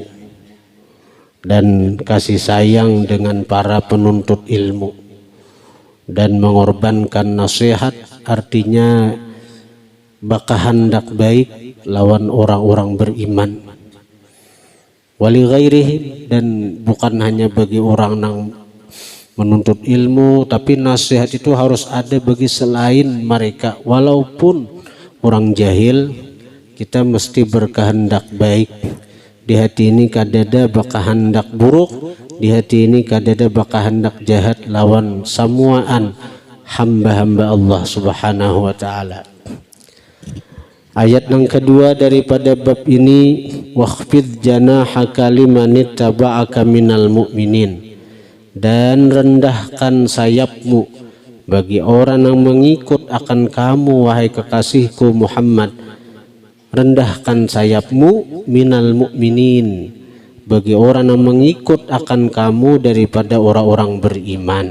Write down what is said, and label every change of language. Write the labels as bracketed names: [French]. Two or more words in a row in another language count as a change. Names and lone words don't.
[Indonesian] dan kasih sayang dengan para penuntut ilmu dan mengorbankan nasihat, artinya baka hendak baik lawan orang-orang beriman [Arabic] wali ghairihim, [Indonesian] dan bukan hanya bagi orang yang menuntut ilmu, tapi nasihat itu harus ada bagi selain mereka. Walaupun orang jahil, kita mesti berkehendak baik. [Banjar] Di hati ini kadada baka hendak buruk, di hati ini kadada baka hendak jahat lawan samuaan hamba-hamba Allah [Arabic] subhanahu wa ta'ala. [Indonesian] Ayat yang kedua daripada bab ini, [Arabic] wakhfid janahaka liman ittaba'aka minal mu'minin, [Indonesian] dan rendahkan sayapmu bagi orang yang mengikut akan kamu wahai kekasihku Muhammad. Rendahkan sayapmu [Arabic] minal mu'minin, [Indonesian] bagi orang yang mengikut akan kamu daripada orang-orang beriman.